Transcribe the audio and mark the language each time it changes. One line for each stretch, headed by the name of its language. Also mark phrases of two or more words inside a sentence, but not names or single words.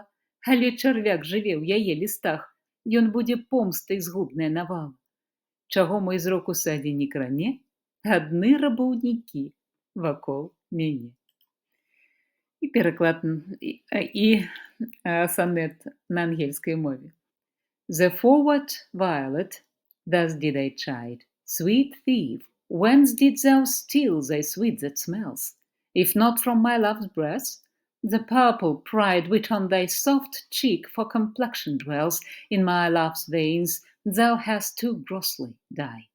Belarusian: Але чарвяк жыве ў яе лістах. Ён будзе помстай згубная навала. Чаго мой зрок у садзе не кране? Адны рабаўнікі вакол мяне. І пераклад сонет на ангельскай мове.
English: The forward violet, thus did I chide, sweet thief, whence didst thou steal thy sweet that smells? If not from my love's breast, the purple pride which on thy soft cheek for complexion dwells, in my love's veins thou hast too grossly dyed.